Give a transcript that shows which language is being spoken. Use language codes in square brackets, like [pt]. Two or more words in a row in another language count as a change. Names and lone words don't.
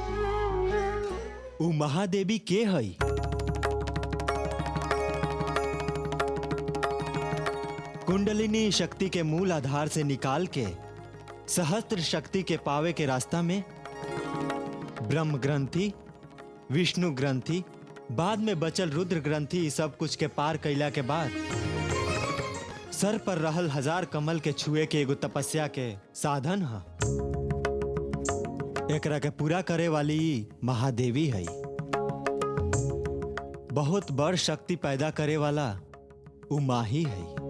[bho] उ महादेवी के हई? कुंडलिनी शक्ति के मूल आधार से निकाल के सहस्त्र शक्ति के पावे के रास्ता में ब्रह्म ग्रंथि, विष्णु ग्रंथि, बाद में बचल रुद्र ग्रंथि, ई सब कुछ के पार कैला के बाद सर पर रहल 1000 कमल के छुए के एगो तपस्या के साधन है। एकरा के पूरा करे वाली ई महादेवी है। बहुत बड़ शक्ति पैदा करे वाला उ माँ ही है।